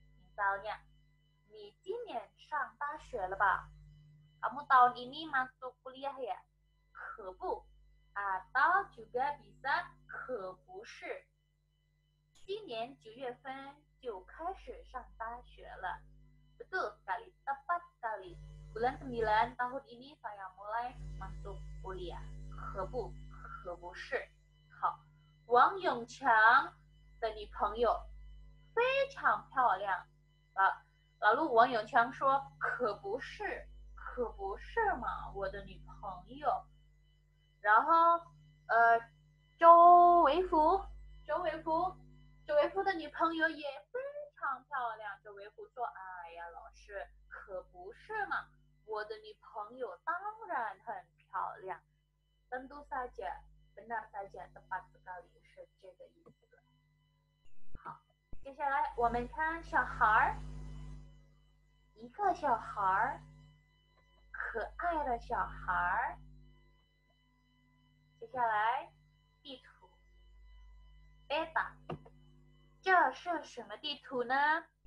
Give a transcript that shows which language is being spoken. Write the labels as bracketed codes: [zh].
[id] Misalnya, [zh] 你今年上大学了吧? [id] Kamu tahun ini masuk kuliah ya? 可不 atau juga bisa 可不是. [zh] 今年9月份就开始上大学了. [id] Betul sekali, tepat sekali. Bulan 9 tahun ini saya mulai masuk kuliah. [zh] 可不是. 好，王永强的女朋友非常漂亮。 [id] lalu [zh] 王永强说可不是嘛，我的女朋友。然后周维福的女朋友也非常漂亮。周维福说，哎呀，老师可不是嘛，我的女朋友当然很漂亮。 [id] tentu saja, benar saja, tepat sekali, [zh] 是这个意思。好，接下来我们看小孩，一个小孩，可爱的小孩。接下来地图 beta， 这是什么地图呢？